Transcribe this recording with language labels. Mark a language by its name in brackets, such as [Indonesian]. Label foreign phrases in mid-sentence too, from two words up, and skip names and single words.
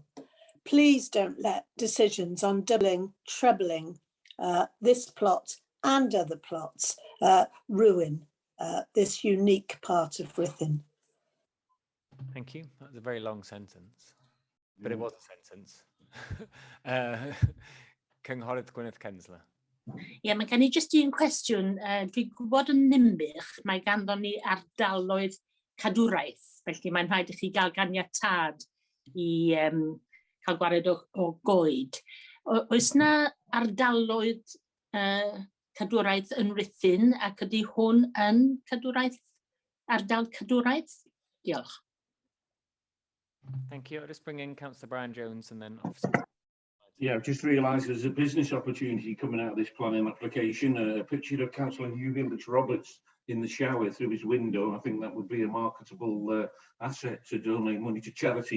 [English] Please don't let decisions on doubling, trebling this plot and other plots ruin this unique part of Rhuthun. Thank you. That was a very long sentence. But it was a sentence. [Welsh] Cynghorydd Gwyneth Cynllunio. Ie, mae gen i jyst un cwestiwn. Dwi'n gwybod yn Ninbych, mae ganddon ni ardaloedd cadwraeth, felly mae'n rhaid i chi gael ganiatâd i cael gwared o goed. Oes na ardaloedd cadwraeth yn Rhuthun ac ydy hwn yn ardal cadwraeth? Diolch. [English] Thank you. I'll just bring in Councillor Brian Jones and then Officer. Yeah, I've just realised there's a business opportunity coming out of this planning application. A picture of Councillor Hugh Roberts in the shower through his window. I think that would be a marketable asset to donate money to charity.